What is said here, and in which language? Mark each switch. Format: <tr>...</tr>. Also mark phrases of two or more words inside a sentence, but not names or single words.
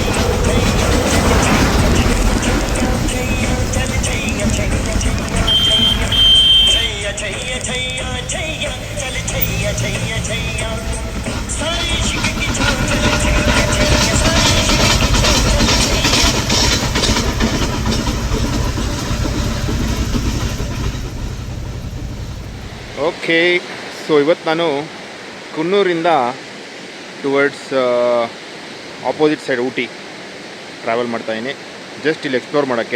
<hi>चल छैया छैया छैया छैया छैया छैया छैया चल छैया छैया छैया सारी इश्क की छाव चल छैया छैया सारी इश्क की छाव चल छैया.</hi> <kn>ಓಕೆ. ಸೊ ಇವತ್ತು ನಾನು ಕುನ್ನೂರಿಂದ</kn> <en>towards opposite side</en> <kn>ಊಟಿ ಟ್ರಾವೆಲ್ ಮಾಡ್ತಾಯಿದ್ದೀನಿ, ಜಸ್ಟ್ ಇಲ್ಲಿ ಎಕ್ಸ್ಪ್ಲೋರ್ ಮಾಡೋಕ್ಕೆ.</kn>